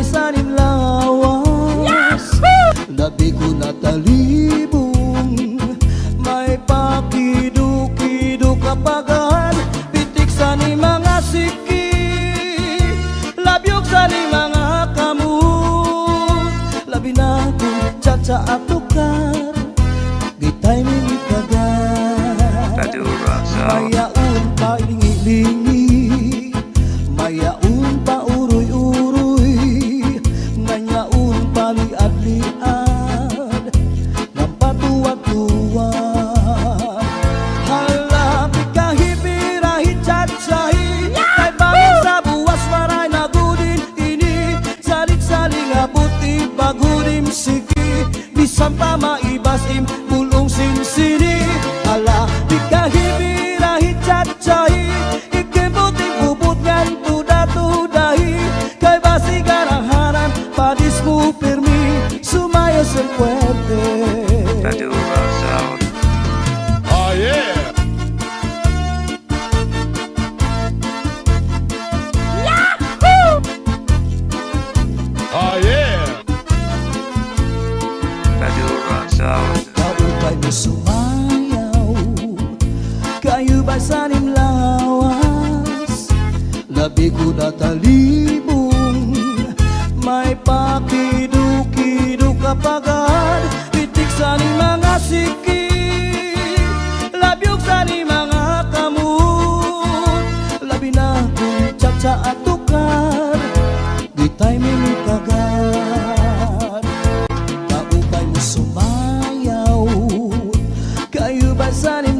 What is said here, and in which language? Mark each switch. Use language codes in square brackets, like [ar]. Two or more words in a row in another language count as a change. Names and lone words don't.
[hil] sanim lawas labi ko natalibong may pakido-kido kapagad pitik sa ni mga siki labyog sa ni mga kamot labi na kong tsa at tukar gitay mingit kagad Badura Sound. mayaon pa lingi-lingi mayaon pa uroy-uroy ngayaon pa liad-liad ng patuwag-tuwag halapi kahibirahi tsatsay kay bangin sa buwas maray nagudin ini salit-saling abuti pagudim siki bisan pa maibasim pulong sinsini ala di kahibirahi tsatsay ikibuting bubut ngan tuda-tudahi kay basi garahanan padis mo permi sumayo sen fuerte Badura Sound. [en] Oh yeah. Oh yeah. [hil] Badura Sound. kaupay mo sumayaw kayo ba'y sanim lawas labi ko natalibong may pakido-kido kapagad pitik sa ni mga siki labyog sa ni mga kamot labi na kong tsa at tukar gitay mingit kagad kaupay mo sumayaw kayo ba'y sanim